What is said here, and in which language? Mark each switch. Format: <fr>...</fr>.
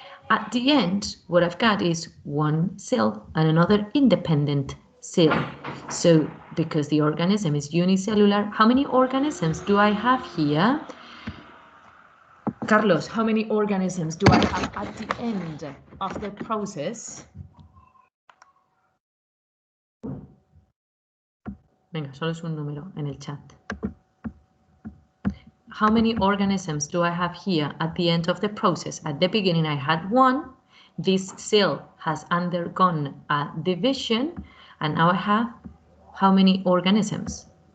<en>At the end, what I've got is one cell and another independent cell. So because the organism is unicellular, how many organisms do I have here? Carlos, how many organisms do I have at the end of the process?</en> <es>Venga, solo es un número en el chat.</es> <en>How many organisms do I have here at the end of the process? At the beginning, I had one. This cell has undergone a division, and now I have how many organisms?</en>